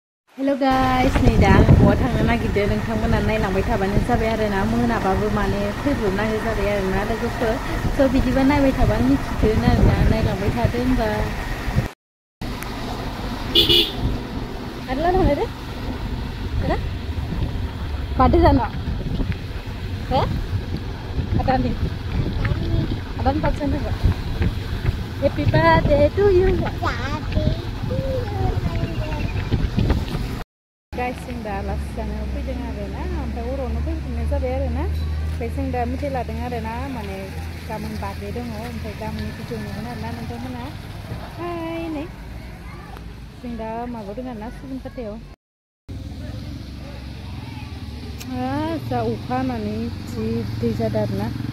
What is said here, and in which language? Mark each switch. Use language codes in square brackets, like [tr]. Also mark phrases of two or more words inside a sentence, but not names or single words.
[en] Hello guys, [brx] नै दा आं बहा थांनो नागिरदों नोंथांमोना नायलांबाय थाबानो जाबाय आरोना मोनाबाबो माने फैब्रबनांगौ जाबाय आरोना लोगोफोर स' बिदिबा नायबाय थाबानो मिथिगोन आरोना नायलांबाय थादो होनबा आरला थांनो दे दा माथो जानो हो आदानि पार्सेन्ट होबा [en] Happy birthday to you [brx] guys जों दा आलासि जानो फैदों आरोना ओमफ्राय अरावनो फैफिननाय जाबाय आरोना ओमफ्राय जों दा मेथाइ लादों आरोना माने गाबोन बार्थडे दङ ओमफ्राय गाबोन भिडिअ नुगोन आरोना नोंथांमोना हाय नै जों दा माबादों आरोना सुबुनखाथायाव जा अखा हानानै जि दै जादों आरोना